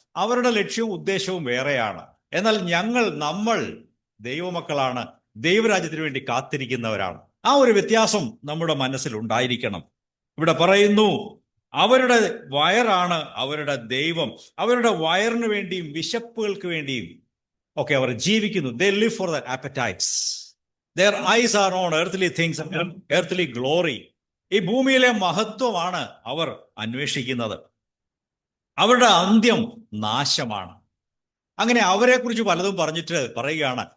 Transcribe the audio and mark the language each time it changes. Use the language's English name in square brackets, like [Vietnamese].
[Malayalam] അവരുടെ ലക്ഷ്യവും ഉദ്ദേശവും വേറെയാണ്. എന്നാൽ നമ്മൾ ദൈവമക്കളാണ്, ദൈവരാജ്യത്തിന് വേണ്ടി കാത്തിരിക്കുന്നവരാണ്. ആ ഒരു വ്യത്യാസം നമ്മുടെ മനസ്സിൽ ഉണ്ടായിരിക്കണം. ഇവിടെ പറയുന്നു, അവരുടെ വയറാണ് അവരുടെ ദൈവം. അവരുടെ വയറിന് വേണ്ടിയും വിശപ്പുകൾക്ക് വേണ്ടിയും ഒക്കെ അവർ ജീവിക്കുന്നു. [English] They live for their appetites. Their eyes are on earthly things, earthly glory. [Malayalam] ഈ ഭൂമിയിലെ മഹത്വമാണ് അവർ അന്വേഷിക്കുന്നത്. അവരുടെ അന്ത്യം നാശമാണ്. അങ്ങനെ അവരെക്കുറിച്ച് പലതും പറയുകയാണ്.